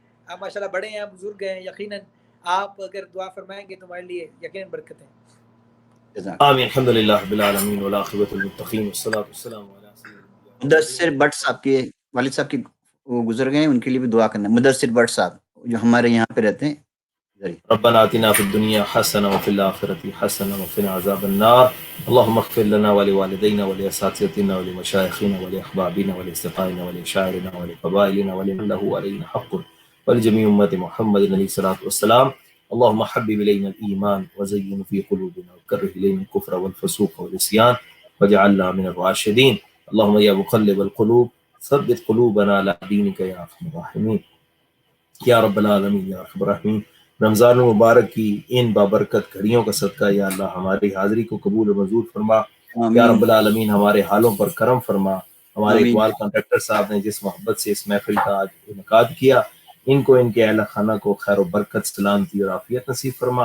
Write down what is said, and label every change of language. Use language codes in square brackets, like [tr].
[ur] آپ ماشاءاللہ بڑے ہیں، بزرگ ہیں، یقیناً آپ اگر دعا فرمائیں گے تو ہمارے لیے یقیناً برکت ہے. جزاک. [ar] آمین. الحمد للہ رب العالمین والعاقبۃ للمتقین والصلاۃ والسلام علی سیدنا المرسلین. [ur] مدثر بٹ صاحب کے والد صاحب کی وہ گزر گئے ہیں، ان کے لیے بھی دعا کرنا. مدثر بٹ صاحب جو ہمارے یہاں پہ رہتے ہیں. [ar] ربنا آتنا في الدنيا حسنة وفي الآخرة حسنة وقنا عذاب النار. اللهم اغفر لنا ولوالدينا ولأساتذتنا ولمشايخنا ولأحبابنا ولأصدقائنا ولشاعرنا ولقبائلنا ولمن له علينا حق ولجميع أمة محمد عليه الصلاة والسلام. اللهم حبب إلينا الإيمان وزينه في قلوبنا وكره إلينا الكفر والفسوق والعصيان واجعلنا من الراشدين. اللهم يا مقلب القلوب ثبت قلوبنا على دينك يا أرحم الراحمين یا رب العالمین یا ارحم الراحمین. [ur] رمضان مبارک کی ان بابرکت گھڑیوں کا صدقہ یا اللہ ہماری حاضری کو قبول و منظور فرما. یا رب العالمین ہمارے حالوں پر کرم فرما. ہمارے آمین. اقبال کانٹریکٹر صاحب نے جس محبت سے اس محفل کا آج انعقاد کیا، ان کو ان کے اہل خانہ کو خیر و برکت، سلامتی اور عافیت نصیب فرما.